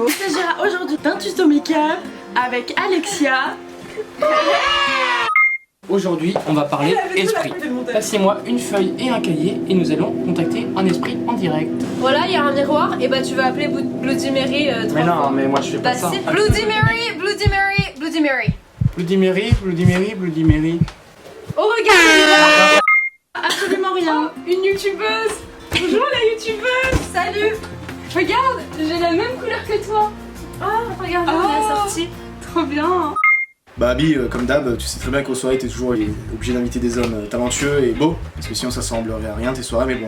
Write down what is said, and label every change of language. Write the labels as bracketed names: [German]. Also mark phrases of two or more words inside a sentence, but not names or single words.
[French] Il s'agira aujourd'hui d'un tuto make-up avec Alexia. Aujourd'hui, on va parler esprit. Passez-moi une feuille et un cahier et nous allons contacter un esprit en direct. Voilà, il y a un miroir, et bah tu vas appeler Bloody Mary 3 Mais non, fois. mais moi je fais pas Bah ça. c'est Bloody Mary, Bloody Mary, Bloody Mary. Bloody Mary, Bloody Mary, Bloody Mary. Oh regarde. Absolument rien. Une youtubeuse. Bonjour la youtubeuse. Salut. Regarde, j'ai la même couleur que toi. Oh, regarde, on est sorti. Trop bien. Bah Abby, comme d'hab, tu sais très bien qu'aux soirées t'es toujours obligé d'inviter des hommes talentueux et beaux, parce que sinon ça semblerait à rien tes soirées, mais bon.